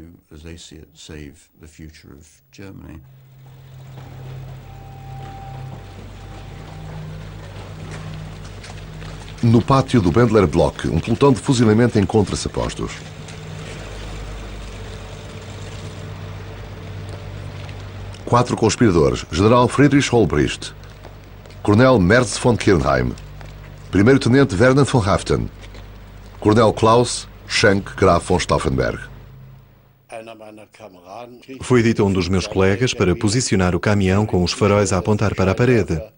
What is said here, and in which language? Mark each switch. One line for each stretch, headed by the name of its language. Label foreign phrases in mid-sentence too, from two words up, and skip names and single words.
Portuguese: No pátio do Bendler Block, um pelotão de fuzilamento encontra-se a postos. Quatro conspiradores: General Friedrich Holbricht, Coronel Merz von Kirnheim, Primeiro-Tenente Werner von Haften, Coronel Klaus Schenk Graf von Stauffenberg. Foi dito a um dos meus colegas para posicionar o caminhão com os faróis a apontar para a parede.